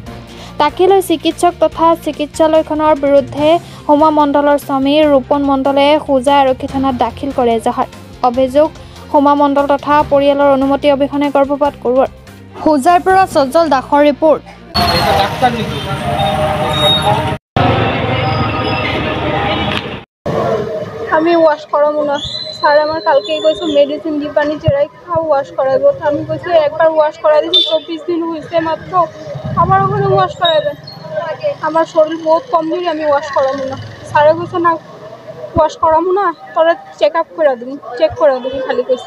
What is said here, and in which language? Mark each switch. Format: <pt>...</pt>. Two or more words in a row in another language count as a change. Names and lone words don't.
<as>তাকে লৈ চিকিৎসক তথা চিকিৎসালয়খনৰ বিৰুদ্ধে সোমা মণ্ডলৰ স্বামী ৰূপন মণ্ডলে হোজাই আৰক্ষী থানাত দাখিল কৰে এজাহাৰ। অভিযোগ সোমা মণ্ডল তথা পৰিয়ালৰ অনুমতি অবিহনে গৰ্ভপাত কৰোৱাৰ। হোজাইৰ পৰা সজ্জল দাসৰ ৰিপৰ্ট।</as> <bn>আমি ওয়াশ করাবো না স্যার আমার কালকেই কইছে মেডিসিন দি পানি চেরাই খাও ওয়াশ করাইবো। আমি কইছি একবার ওয়াশ করাই দিয়েছি 24 দিন হয়েছে মাত্র, আবার ওখানে ওয়াশ করাইবে। আমার শরীর বহুত কমজোরি, আমি ওয়াশ করাবো না। স্যারে কইছে না ওয়াশ করাবো না, তোরা</bn> <en>check up</en> <bn>করে দিবি, চেক করে দিবি খালি কইছে।</bn>